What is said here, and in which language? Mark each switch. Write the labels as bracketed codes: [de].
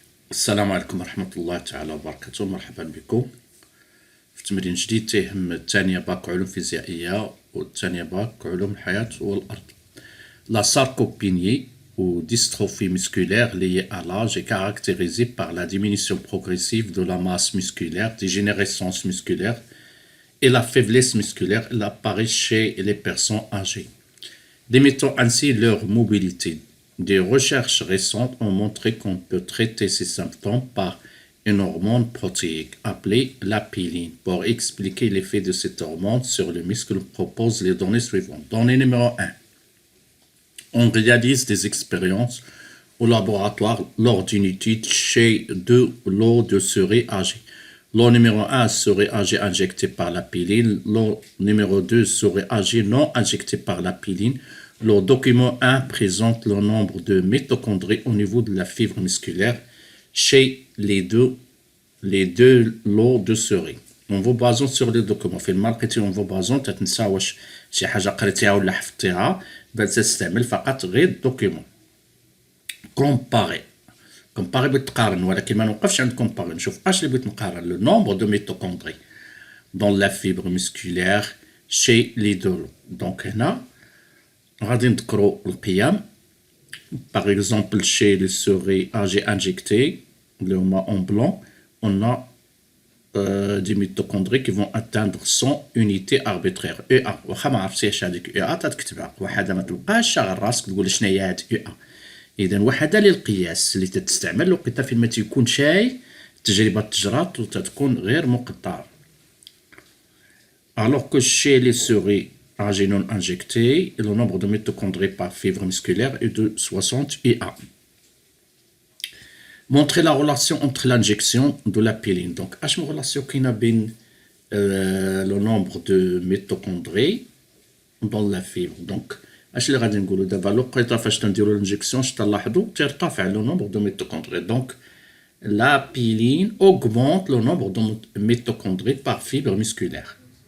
[ar] السلام عليكم ورحمة الله تعالى وبركاته. مرحبا بكم في تمرين جديد تهم الثانية باك علوم فيزيائية والثانية باك علوم الحياة والأرض. [fr] La sarcopénie ou dystrophie musculaire liée à l'âge est caractérisée par la diminution progressive de la masse musculaire, dégénérescence musculaire et la faiblesse musculaire. Elle apparaît chez les personnes âgées, limitant ainsi leur mobilité. Des recherches récentes ont montré qu'on peut traiter ces symptômes par une hormone protéique appelée la pyline. Pour expliquer l'effet de cette hormone sur le muscle, on propose les données suivantes. Donnée numéro 1. On réalise des expériences au laboratoire lors d'une étude chez deux lots de souris âgées. Lot numéro 1, souris âgées injectées par la pyline. Lot numéro 2, souris âgées non injectées par la pyline. Le document 1 présente le nombre de mitochondries au niveau de la fibre musculaire chez les deux lots de souris. On va basant sur le document. [ar] في الماركتينغ [fr] on va basant [ar] تتنسى واش شي حاجة قريتيها ولا حفظتيها بل تستعمل فقط غير الدوكيمون. كومباري بتقارن ولكن ما نوقفش عند كومباري نشوف اش اللي بغيت نقارن لو نومبر دو ميتوكوندري [fr] dans la fibre musculaire chez les deux lots. [ar] Donc هنا غادي نذكروا القيم. [fr] Par exemple, chez les souris âgées injectées, le en blanc, on a des mitochondries qui vont atteindre 100 unités arbitraires. EA. [ar] واخا ما عرفتيش هذيك EA تتكتبها. وحده ما تلقاش شغل راسك تقول شنو هي هاد EA. إذا وحده للقياس اللي تستعمل وقتها فين ما تيكون شاي التجربة تجرات وتتكون غير مقطعة. [fr] Alors que chez les souris âgées non injectées, le nombre de mitochondries par fibre musculaire est de 60 IA. Montrer la relation entre l'injection de la pyline. Donc, quelle relation qu'il y a entre le nombre de mitochondries dans la fibre. [ar] Donc, اش اللي غادي نقولوا دابا لقيتها فاش تنديروا الانجكسيون تلاحظوا ترتفع [fr] le nombre de mitochondries. Donc, la pyline augmente le nombre de mitochondries par fibre musculaire.